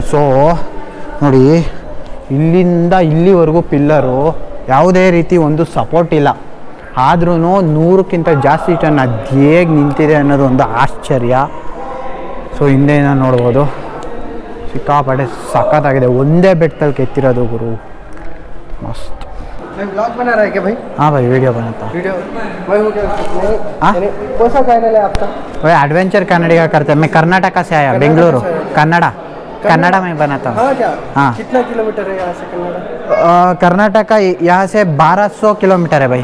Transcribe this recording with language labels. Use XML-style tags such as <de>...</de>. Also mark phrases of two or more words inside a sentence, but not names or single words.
<kn>ಸೊ ನೋಡಿ, ಇಲ್ಲಿಂದ ಇಲ್ಲಿವರೆಗೂ ಪಿಲ್ಲರು, ಯಾವುದೇ ರೀತಿ ಒಂದು ಸಪೋರ್ಟ್ ಇಲ್ಲ. ಆದ್ರೂ 100ಕ್ಕಿಂತ ಜಾಸ್ತಿ ಟನ್ ಅದು ಹೇಗೆ ನಿಂತಿದೆ ಅನ್ನೋದು ಒಂದು ಆಶ್ಚರ್ಯ. ಸೊ ಹಿಂದೆನ ನೋಡ್ಬೋದು, ಸಿಕ್ಕಾಪಟ್ಟೆ ಸಖತ್ತಾಗಿದೆ. ಒಂದೇ ಬೆಟ್ಟದಲ್ಲಿ ಕೆತ್ತಿರೋದು ಗುರು, ಮಸ್ತ್.</kn> <hi>ब्लॉग बना रहा है क्या भाई? हाँ भाई, वीडियो बनाता हूँ. वीडियो मैं हो गया. कौन सा चैनल है आपका? भाई एडवेंचर कन्नड़ी का करते हैं. मैं कर्नाटका से आया, बेंगलुरु, कन्नड़ा में बनाता हूँ. हाँ क्या? हाँ. कितना किलोमीटर है यहाँ से कन्नड़ा? कर्नाटका यहाँ से 1200 किलोमीटर है भाई.</hi>